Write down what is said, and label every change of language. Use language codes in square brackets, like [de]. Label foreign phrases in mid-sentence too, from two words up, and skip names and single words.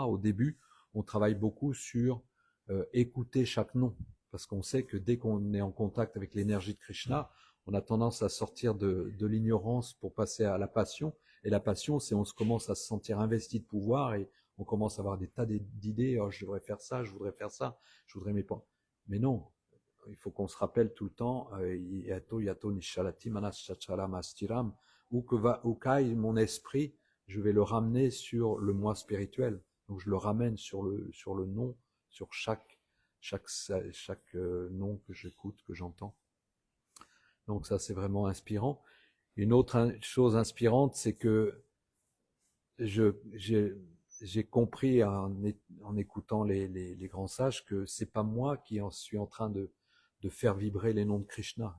[fr] Au début, on travaille beaucoup sur écouter chaque nom, parce qu'on sait que dès qu'on est en contact avec l'énergie de Krishna, on a tendance à sortir de l'ignorance pour passer à la passion. Et la passion, c'est on commence à se sentir investi de pouvoir et on commence à avoir des tas d'idées. Oh, je devrais faire ça, je voudrais faire ça, je voudrais mes points. Mais non, il faut qu'on se rappelle tout le temps [sa] yato yato nishalati manas chachalam astiram, [fr] où qu'aille mon esprit, je vais le ramener sur le moi spirituel. Donc je le ramène sur le nom, sur chaque nom que j'écoute, que j'entends. Donc ça, c'est vraiment inspirant. Une autre chose inspirante, c'est que j'ai compris en écoutant les grands sages que c'est pas moi qui suis en train de faire vibrer les noms de Krishna.